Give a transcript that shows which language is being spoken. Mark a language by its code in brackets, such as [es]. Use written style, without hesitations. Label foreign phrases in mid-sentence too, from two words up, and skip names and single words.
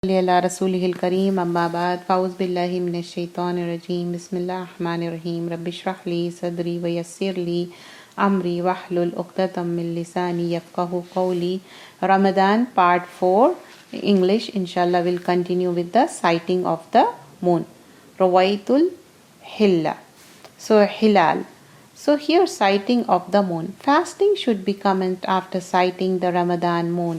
[ar] على رسوله الكريم أما بعد فأعوذ بالله من الشيطان الرجيم بسم الله الرحمن الرحيم رب اشرح لي صدري ويسر لي أمري واحلل عقدة من لساني يفقهوا قولي. [en] Ramadan part 4 English inshallah will continue with the sighting of the moon. [ar] رؤية الهلال. So Hilal. [en] So here sighting of the moon. Fasting should be commenced after sighting the Ramadan moon.